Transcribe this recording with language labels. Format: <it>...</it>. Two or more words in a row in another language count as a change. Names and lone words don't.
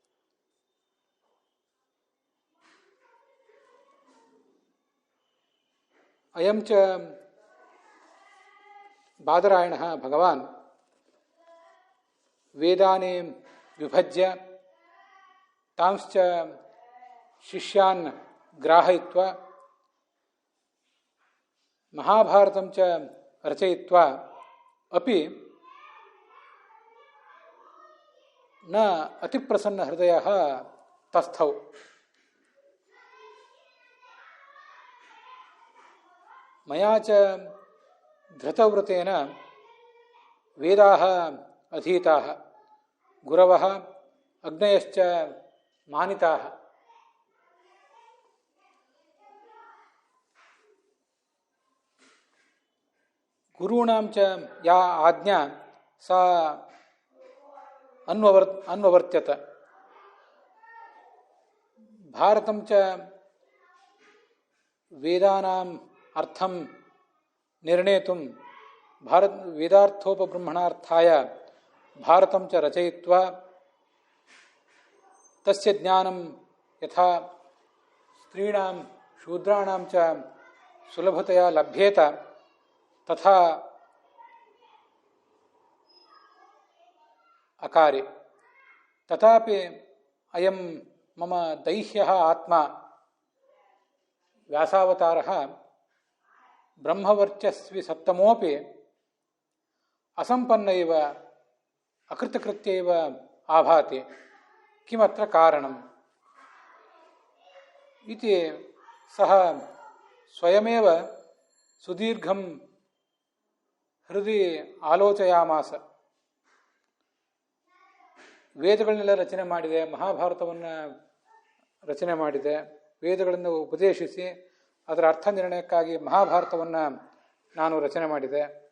<sa>ಅಯಂ ಚ ಬಾದರಾಯಣಃ ಭಗವಾನ್ ವೇದಾನಿ ವಿಭಜ್ಯ ತಾಂಶ್ಚ ಶಿಷ್ಯಾನ್ ಗ್ರಾಹಯಿತ್ವಾ ಮಹಾಭಾರತಂ ಚ ರಚಯಿತ್ವಾ ಅಪಿ ನ ಅತಿಪ್ರಸನ್ನ ಹೃದಯಃ ತಸ್ಥೌ. ಮಯಾ ಚ ಧೃತವ್ರತೇನ ವೇದಾಃ ಅಧೀತಾಃ ಗುರವಃ ಅಗ್ನಯಶ್ಚ ಮಾನಿತಾಃ. ಗುರುಣಾಂ ಚ ಯಾ ಆಜ್ಞಾ ಸಾ ಅನ್ವವರ್ತ್ಯತ. ಭಾರತಂ ಚ ವೇದಾನಾಂ ಅರ್ಥಂ ನಿರ್ಣೇತುಂ ವೇದಾರ್ಥೋಪಬ್ರಹ್ಮಣಾರ್ಥಾಯ ಭಾರತಂ ಚ ರಚಯಿತ್ವಾ ತಸ್ಯ ಜ್ಞಾನಂ ಯಥಾ ಸ್ತ್ರೀಣಾಂ ಶೂದ್ರಾಣಾಂ ಚ ಸುಲಭತೆಯ ಲಭ್ಯೇತ ತಥಾ ಅಕಾರಿ. ತಥಾಪಿ ಅಯಂ ಮಮ ದೈಹ್ಯಃ ಆತ್ಮ ವ್ಯಾಸಾವತಾರಃ ಬ್ರಹ್ಮವರ್ಚಸ್ವಿ ಸತ್ತಮೋಪಿ ಅಸಂಪನ್ನ ಇವ ಅಕೃತಕೃತ್ಯ ಇವ ಆಭಾತಿ ಕಿಮತ್ರ ಕಾರಣಂ ಇತಿ ಸಹ ಸ್ವಯಮೇವ ಸುದೀರ್ಘಂ ಹೃದಯ ಆಲೋಚಯಾಮಾಸ.</sa> <kn>ವೇದಗಳನ್ನೆಲ್ಲ ರಚನೆ ಮಾಡಿದೆ, ಮಹಾಭಾರತವನ್ನು ರಚನೆ ಮಾಡಿದೆ, ವೇದಗಳನ್ನು ಉಪದೇಶಿಸಿ ಅದರ ಅರ್ಥ ನಿರ್ಣಯಕ್ಕಾಗಿ ಮಹಾಭಾರತವನ್ನು ನಾನು ರಚನೆ ಮಾಡಿದೆ.</kn>